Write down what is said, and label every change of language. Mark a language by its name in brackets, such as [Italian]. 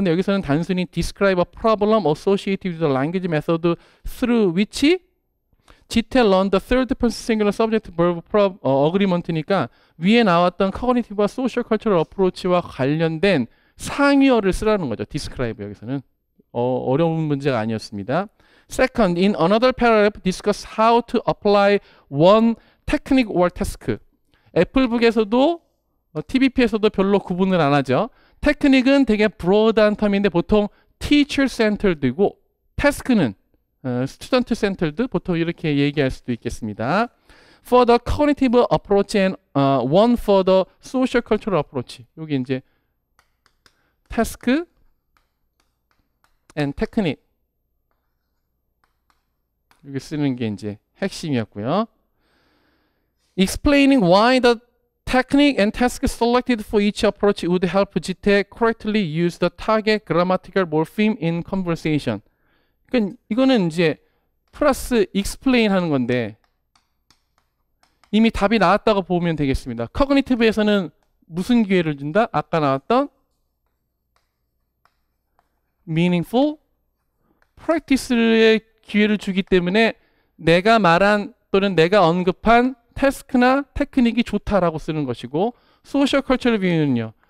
[English] 근데 여기서는 단순히 describe a problem associated with the language method through which GTL learn the third person singular subject verb agreement니까 위에 나왔던 cognitive social cultural approach와 관련된 상위어를 쓰라는 거죠. [Korean] describe 여기서는 어려운 문제가 아니었습니다. [English] Second, in another paragraph, discuss how to apply one technique or task. [Korean] 애플북에서도 TBP에서도 별로 구분을 안 하죠. 테크닉은 되게 broad한 텀인데 보통 teacher centered이고 task는 student centered 보통 이렇게 얘기할 수도 있겠습니다. [English] For the cognitive approach and one for the social cultural approach. [Korean] 여기 이제 task and technique 여기 쓰는 게 이제 핵심이었고요. [English] Explaining why the technique and task selected for each approach would help GTE correctly use the target grammatical morpheme in conversation. [Korean] 그러니까 이거는 이제 플러스 explain 하는 건데 이미 답이 나왔다고 보면 되겠습니다. cognitive에서는 무슨 기회를 준다? 아까 나왔던 meaningful practice의 기회를 주기 때문에 내가 말한 또는 내가 언급한 태스크나 테크닉이 좋다라고 쓰는 것이고 소셜 컬처럴 뷰는요.